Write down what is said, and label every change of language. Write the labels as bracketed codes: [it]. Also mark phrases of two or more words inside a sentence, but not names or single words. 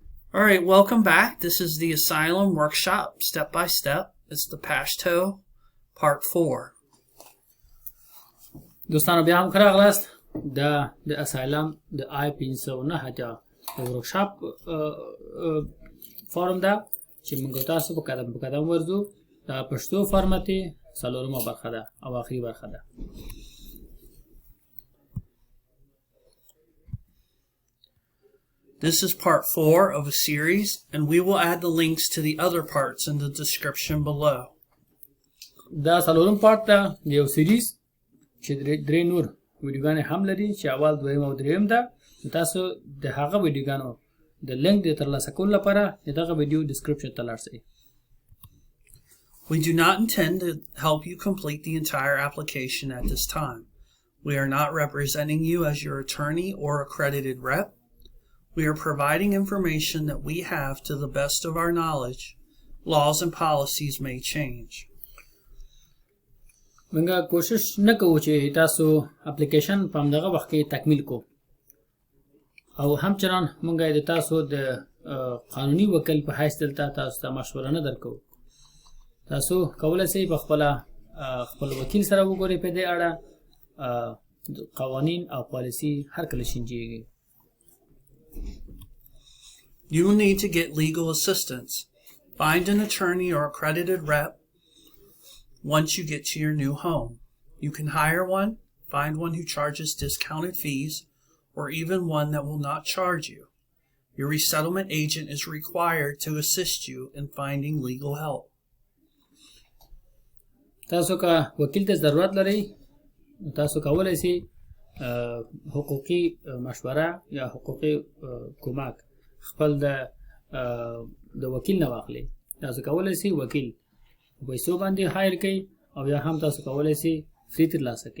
[en] All right, welcome back. This is the Asylum workshop, step by step. It's the PASHTO, part 4. [ps] دوستانو بیا هم راغلاست د اسایلم د I-589 [en] workshop form [ps] ده چې موږ تاسو په قدم په قدم ورځو د پښتو فارمت څلورمه برخه ده او اخري برخه ده. [en] This is part 4 of a series, and we will add the links to the other parts in the description below. [ps] دا څلورم پارت ده د یو سیریز چې درې نور ویډیوګانې هم لري چې اول دویم او دریم ده. تاسو د هغه ویډیوګانو د لینک د ترلاسه کولو لپاره دغه [en] video description [ps] ته لاړ شئ. [en] We do not intend to help you complete the entire application at this time. We are not representing you as your attorney or accredited rep. We are providing information that we have to the best of our knowledge. Laws and policies may change. [ps] منګه کوشش نه کوو چې تاسو اپلیکیشن په همدغه وخت کې تکمیل کو او همچنان منګه د تاسو د قانوني وکیل په حیث دلته تاسو ته مشوره نه درکو. تاسو کولای شئ په خپل وکیل سره وګورئ په دې اړه قوانین او پالیسي هر کله شینجیږي. [en] You will need to get legal assistance. Find an attorney or accredited rep once you get to your new home. You can hire one, find one who charges discounted fees, or even one that will not charge you. Your resettlement agent is required to assist you in finding legal help. [ps] تاسو که وکیل ته ضرورت لرئ تاسو کولای شئ حقوقي مشوره یا حقوقي کمک خپل د وکیل نه واخلئ. تاسو کولای شئ وکیل پیسو باندې هایر کړئ او یا هم تاسو کولای شئ فری ترلاسه کړئ.